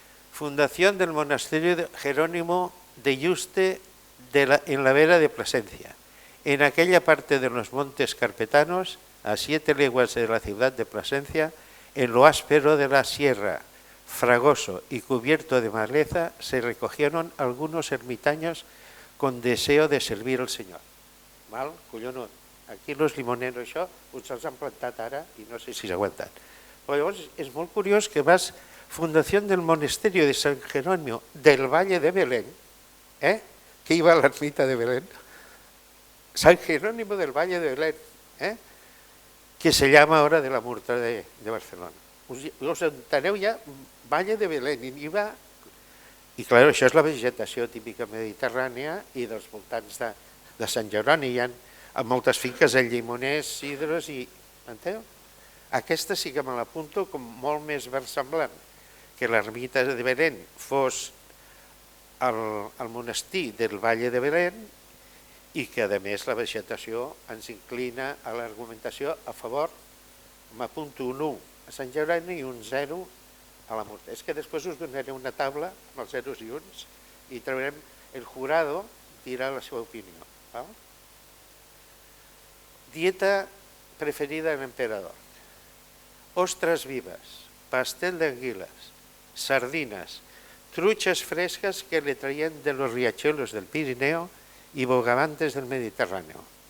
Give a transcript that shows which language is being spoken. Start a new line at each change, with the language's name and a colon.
Spanish: Fundación del monasterio Jerónimo de Yuste en la vera de Plasencia, en aquella parte de los montes carpetanos, a 7 leguas de la ciudad de Plasencia, en lo áspero de la sierra, fragoso y cubierto de maleza, se recogieron algunos ermitaños con deseo de servir al Señor.
Catalan: Collonut. Aquí els limoneros, això, uns els han plantat ara i no sé si s'aguanten. Però llavors és molt curiós que vas
Spanish: Fundació del Monasterio de San Jerónimo del Valle de Belén, que iba a la ermita de Belén, San Jerónimo del Valle de Belén, que se llama ahora de la Murta de Barcelona.
Catalan: Us enteneu ja, Valle de Belén, i clar, això és la vegetació típica mediterrània i dels voltants de Sant Jeroni. Hi ha moltes finques de llimoners, cidres i... Enteu? Aquesta sí que me l'apunto com molt més versemblant, que l'ermita de Belén fos el monestir del Valle de Belén i que a més la vegetació ens inclina a l'argumentació a favor. M'apunto un 1 a Sant Jeroni i un 0 a la Murta. És que després us donaré una taula amb els 0 i 1 i trobarem el jurado dirà la seva opinió.
Spanish: Dieta preferida del emperador: ostras vivas, pastel de anguilas, sardinas, truchas frescas que le traían de los riachuelos del Pirineo y bogavantes del Mediterráneo.